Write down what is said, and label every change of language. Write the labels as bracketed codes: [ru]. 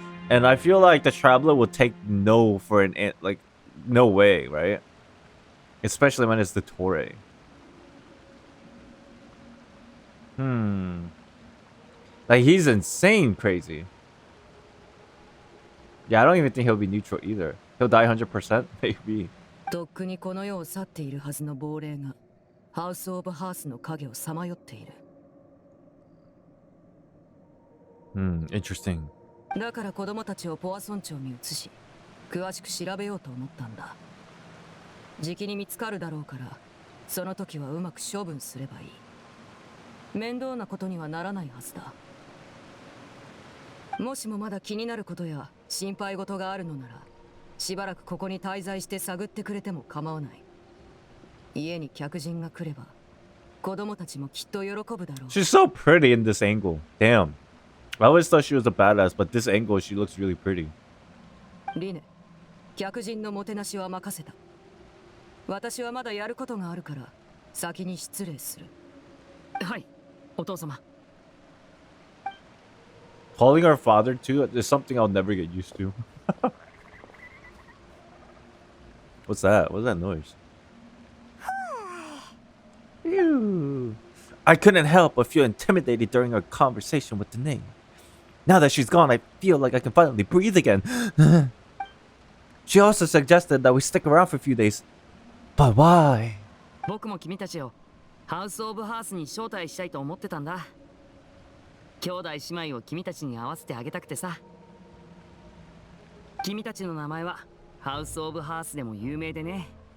[en] And I feel like the Traveler will take no for an like no way, right? Especially when it's Dottore. Like, he's insane crazy. Yeah, I don't even think he'll be neutral either. He'll die 100%, maybe. [ja] とっくにこの世を去っているはずの亡霊がハウス・オブ・ハースの影をさまよっている。 [en] Interesting. [ja] だから子供たちをポア村長に移し、詳しく調べようと思ったんだ。じきに見つかるだろうから、その時はうまく処分すればいい。面倒なことにはならないはずだ。もしもまだ気になることや心配事があるのなら、しばらくここに滞在して探ってくれても構わない。家に客人が来れば、子供たちもきっと喜ぶだろう。 [en] She's so pretty in this angle. Damn. I always thought she was a badass, but this angle, she looks really pretty. [ja] リネ、客人のもてなしは任せた。私はまだやることがあるから、先に失礼する。はい、お父様。 [en] Calling her father too is something I'll never get used to. What's that? What's that noise? Ew. I couldn't help but feel intimidated during our conversation with the knave. Now that she's gone, I feel like I can finally breathe again. She also suggested that we stick around for a few days. But why? [ja] 僕も君たちをハウス・オブ・ハースに招待したいと思ってたんだ。兄弟姉妹を君たちに合わせてあげたくてさ。君たちの名前はハウス・オブ・ハースでも有名でね。